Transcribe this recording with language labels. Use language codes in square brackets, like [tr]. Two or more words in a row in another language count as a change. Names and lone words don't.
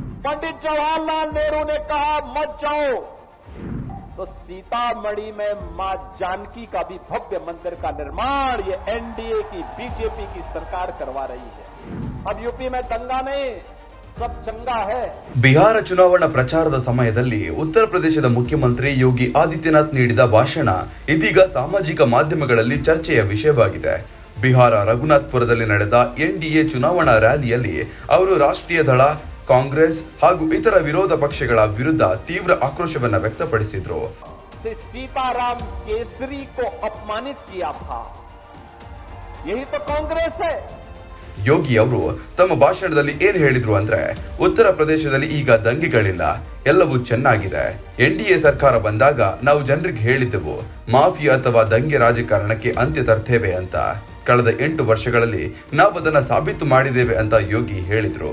[hi] पंडित जवाहरलाल नेहरू ने कहा मत जाओ, तो सीतामढ़ी में मां जानकी का भी भव्य मंदिर का निर्माण ये एनडीए की बीजेपी की सरकार करवा रही है। अब यूपी में दंगा नहीं, सब चंगा है। [kn] ಬಿಹಾರ ಚುನಾವಣಾ ಪ್ರಚಾರದ ಸಮಯದಲ್ಲಿ ಉತ್ತರ ಪ್ರದೇಶದ ಮುಖ್ಯಮಂತ್ರಿ ಯೋಗಿ ಆದಿತ್ಯನಾಥ್ ನೀಡಿದ ಭಾಷಣ ಇದೀಗ ಸಾಮಾಜಿಕ ಮಾಧ್ಯಮಗಳಲ್ಲಿ ಚರ್ಚೆಯ ವಿಷಯವಾಗಿದೆ. ಬಿಹಾರ ರಘುನಾಥ್ಪುರದಲ್ಲಿ ನಡೆದ ಎನ್ಡಿಎ ಚುನಾವಣಾ ರ್ಯಾಲಿಯಲ್ಲಿ ಅವರು ರಾಷ್ಟ್ರೀಯ ದಳ, ಕಾಂಗ್ರೆಸ್ ಹಾಗೂ ಇತರ ವಿರೋಧ ಪಕ್ಷಗಳ ವಿರುದ್ಧ ತೀವ್ರ ಆಕ್ರೋಶವನ್ನ ವ್ಯಕ್ತಪಡಿಸಿದ್ರು. [hi] सीताराम केसरी को अपमानित किया था, यही तो कांग्रेस है। [kn] ಯೋಗಿ ಅವರು ತಮ್ಮ ಭಾಷಣದಲ್ಲಿ ಏನ್ ಹೇಳಿದ್ರು ಅಂದ್ರೆ, ಉತ್ತರ ಪ್ರದೇಶದಲ್ಲಿ ಈಗ ದಂಗೆಗಳಿಲ್ಲ, ಎಲ್ಲವೂ ಚೆನ್ನಾಗಿದೆ. ಎನ್ಡಿಎ ಸರ್ಕಾರ ಬಂದಾಗ ನಾವು ಜನರಿಗೆ ಹೇಳಿದ್ದೆವು, ಮಾಫಿಯಾ ಅಥವಾ ದಂಗೆ ರಾಜಕಾರಣಕ್ಕೆ ಅಂತ್ಯ ತರ್ತೇವೆ ಅಂತ. ಕಳೆದ 8 ವರ್ಷಗಳಲ್ಲಿ ನಾವು ಅದನ್ನ ಸಾಬೀತು ಮಾಡಿದ್ದೇವೆ ಅಂತ ಯೋಗಿ ಹೇಳಿದ್ರು.